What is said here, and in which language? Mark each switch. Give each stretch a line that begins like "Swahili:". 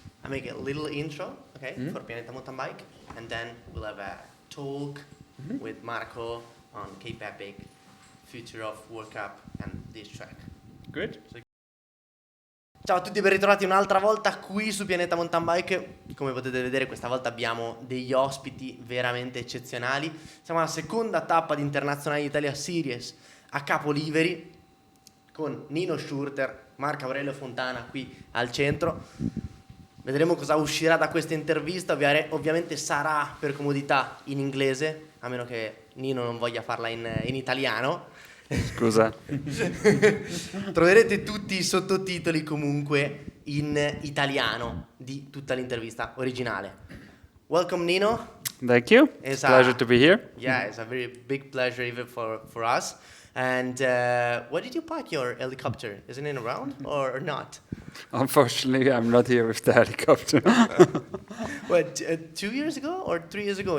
English: make a little intro, okay, for Pianeta Mountain Bike, and then we'll have a talk with Marco on Cape Epic, future of World Cup, and this track. Good.
Italian: Ciao a tutti e ben ritrovati un'altra volta qui su Pianeta Mountain Bike. Come potete vedere questa volta abbiamo degli ospiti veramente eccezionali. Siamo alla seconda tappa di Internazionali Italia Series a Capoliveri con Nino Schurter, Marco Aurelio Fontana qui al centro. Vedremo cosa uscirà da questa intervista. Ovviamente sarà per comodità in inglese, a meno che Nino non voglia farla in italiano. Scusa. Troverete tutti i sottotitoli comunque in italiano di tutta l'intervista originale.
English: Welcome Nino. Thank you. It's a pleasure to be here. Yeah, it's a very big pleasure even for us. And where did you park your helicopter? Isn't it around or not? Unfortunately, I'm not here with the helicopter. What, 2 years ago or 3 years ago?